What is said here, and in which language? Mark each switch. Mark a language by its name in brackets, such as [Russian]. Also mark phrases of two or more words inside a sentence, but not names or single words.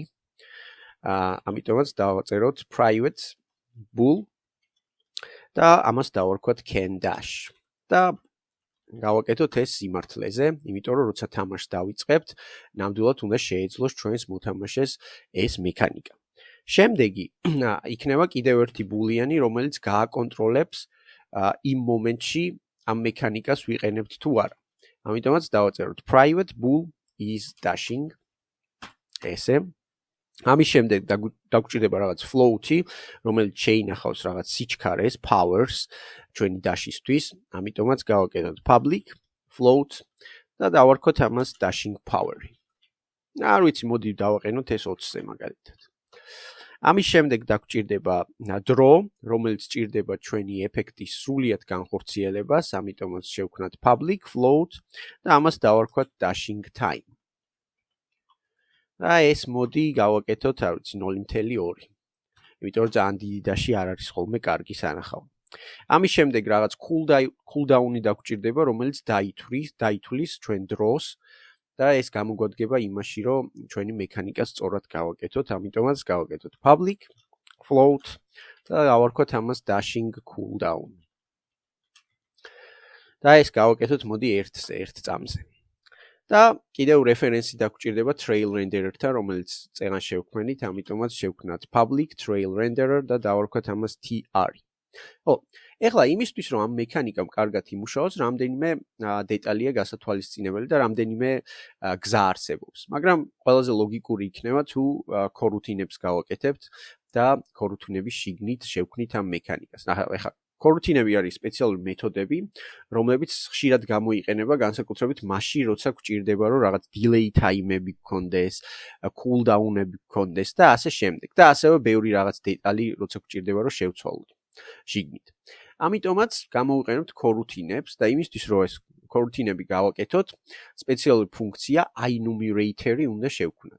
[Georgian] ამიტომაც დავაწეროთ [English] private bool [Georgian] და ამას დავარქვათ [English] can dash [Georgian] და გავაკეთოთ ეს სიმართლეზე, იმიტომ რომ როცა თამაშს დავიწყებთ, ნამდვილად უნდა შეეძლოს ჩვენს მოთამაშეს ეს მექანიკა. შემდეგი იქნება კიდევ ერთი boolean-ი, რომელიც გააკონტროლებს იმ მომენტში ამ მექანიკას ვიყენებთ თუ არა. ამიტომაც დავაწეროთ [English] private bool is dashing [Georgian] ესე ამის შემდეგ დაგვჭირდება რაღაც float-ი, რომელიც შეინახავს რაღაც სიჩქარეს, powers ჩვენი dashისთვის, ამიტომაც გავაკეთოთ [English] public float [Georgian] და დავარქვათ ამას [English] dashing power- [Georgian] ი. არ ვიცი, მოდი დავაყენოთ ეს 20-ზე მაგალითად. ამის შემდეგ დაგვჭირდება draw, რომელიც ჭირდება ჩვენი ეფექტის სრულიად განხორციელებას, ამიტომაც შევქმნათ [English] public float [Georgian] და ამას დავარქვათ [English] dashing time. [Georgian] და ეს მოდი გავაკეთოთ, არ ვიცი, 0.2. იმიტომ რომ ძალიან დიდი dash-ი არ არის ხოლმე კარგი სანახავ. ამის შემდეგ რაღაც cooldown-ი დაგვჭირდება, რომელიც დაითვლის ჩვენ დროს და ეს გამოგვადგება იმაში, რომ ჩვენი მექანიკა სწორად გავაკეთოთ, ამიტომაც გავაკეთოთ [English] public float [Georgian] და გავარქვათ ამას [English] dashing cooldown. [Georgian] და ეს გავაკეთოთ მოდი 1 წამზე. და კიდევ რეფერენსი დაგვჭირდება [English] trail renderer- [Georgian] თან, რომელიც წეღან შევქმნით, ამიტომაც შევქმნათ [English] public trail renderer [Georgian] და დავარქვათ ამას tr. ეხლა იმისთვის რომ ამ მექანიკამ კარგად იმუშაოს, რამდენიმე დეტალია გასათვალისწინებელი და რამდენიმე გზა არსებობს. მაგრამ ყველაზე ლოგიკური იქნება თუ კორუთინებს გავაკეთებთ და კორუთინების შიგნით შევქმნით ამ მექანიკას. ეხლა კორუთინები არის სპეციალური მეთოდები, რომლებიც ხშირად გამოიყენება განსაკუთრებით მაშინ, როცა გვჭირდება რომ რაღაც [English] delay time- [Georgian] ები გქონდეს, cooldown-ები გქონდეს და ასე შემდეგ. და ასევე ბევრი რაღაც დეტალი, როცა გვჭირდება რომ შევცვალოთ შიგნით. ამიტომაც გამოვიყენებთ კორუთინებს და იმისთვის რომ ეს კორუთინები გავაკეთოთ, სპეციალური ფუნქცია enumerator-ი უნდა შევქმნათ.